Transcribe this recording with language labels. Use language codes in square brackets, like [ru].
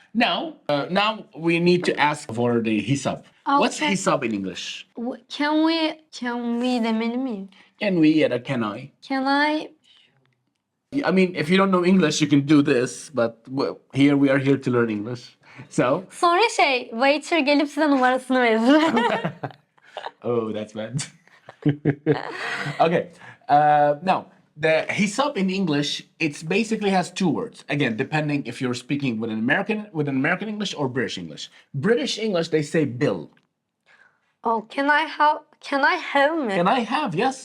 [en] Now we need to ask for the hisab. What's Okay. hisab in English? Can we [tr] demeli miyim? [en] Can we [tr] ya da [en] can I? Can I? I mean, if you don't know English, you can do this, but here we are here to learn English. So, [tr] Sonra [en] waiter [tr] gelip size numarasını verir. [en] oh, that's bad. Okay. Now, the hisab in English, it's basically has two words. Again, depending if you're speaking with an American English or British English. British English, they say bill. Oh, can I have [tr] mi? [en] Can I have? Yes.